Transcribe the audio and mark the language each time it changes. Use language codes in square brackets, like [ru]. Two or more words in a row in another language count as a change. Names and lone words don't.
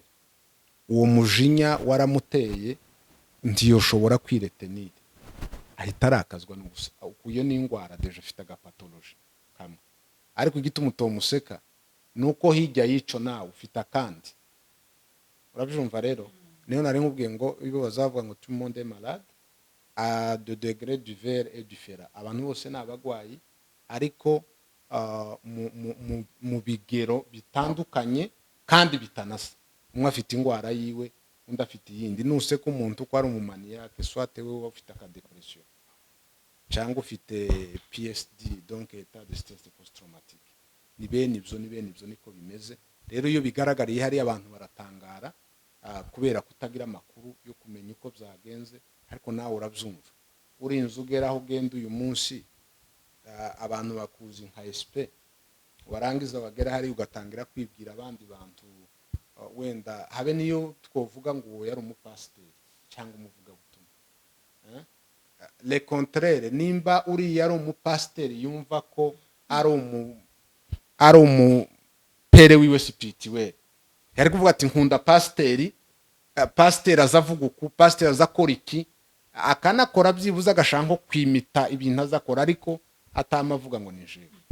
[rn] Uwo mujinya waramuteye ntiyoshobora kwiretenira, ahita arakazwa n'ubusa. Iyo ni indwara deje afite agapatoloji kamwe, ariko igituma utomuseka ni uko hirya y'ico nawe ufite akandi. Urabyumva rero? Niyo nari nkubwiye ngo iyo bazavuga ngo [fr] tout le monde est malade à de degré divers et différents. [rn] Abantu bose ni abagwayi, ariko mu bigero bitandukanye kandi bitanasa. Umwe afite indwara yiwe, undi afite iyindi. Nuseka umuntu ko ari umumaniyake, soit wewe ufite akadepression cyangwa ufite PSD, [fr] donc état de stress post-traumatique. [rn] Ni bene ibyo niko bimeze. Rero iyo bigaragariye hari abantu baratangara kubera kutagira amakuru yo kumenya uko byagenze, ariko nawe urabyumva. Urinze ugera aho ugenda uyu munsi, abantu bakuzi nka SP, warangiza bagera hari ugatangira kwibwira abandi bantu, wenda habe niyo twovuga ngo uwo yari umupasiteri cyangwa umuvuga butumwa. [fr] Le contraire, [rn] nimba uri yari umupasiteri yumva ko ari umupere wiwe spirituel, yari kuvuga ati nkunda pasiteri, pasiteri azavuga uku, pasiteri azakora iki, akanakora byibuze agashaka nko kwimita ibintu azakora, ariko atamavuga ngo ni jewe.